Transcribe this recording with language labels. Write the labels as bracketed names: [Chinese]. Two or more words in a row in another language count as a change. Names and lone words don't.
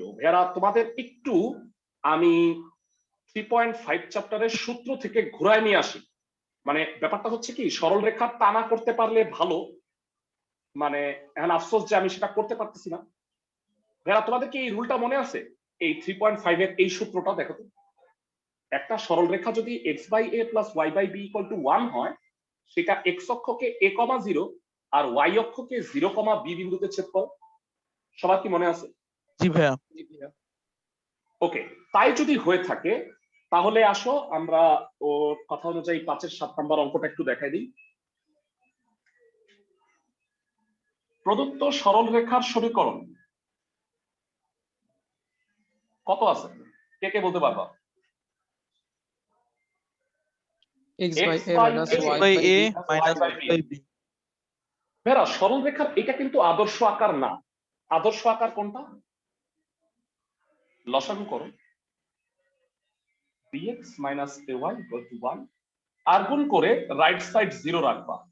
[Bangla] ভেরা তোমাদের একটু আমি 3.5 চ্যাপ্টারের সূত্র থেকে ঘুরায় নিয়ে আসি। মানে ব্যাপারটা হচ্ছে কি, সরল রেখা টানা করতে পারলে ভালো, মানে এখন আফসোস যে আমি সেটা করতে পারতেছি না। ভেরা তোমাদের কি এই রুলটা মনে আছে? এই 3.5 এর এই সূত্রটা দেখো তো। একটা সরল রেখা যদি x/a + y/b = 1 হয়, সেটা x অক্ষকে a,0 আর y অক্ষকে 0,b বিন্দুতে ছেদ করে। সবার কি মনে আছে? জি ভাইয়া। ওকে, তাই যদি হয়ে থাকে তাহলে আসো আমরা ওর কথা অনুযায়ী 5-এর 7 নাম্বার অঙ্কটা একটু দেখাই দিই। প্রদত্ত সরল রেখার সমীকরণ কত আছে? কে কে বলতে পারবা? x/a - y/b। ভেরা সরল রেখার এটা কিন্তু আদর্শ আকার না। আদর্শ আকার কোনটা? লসাগু করো, bx - ay = 1 আর গুণ করে [English] right side [Bangla] 0 রাখবা।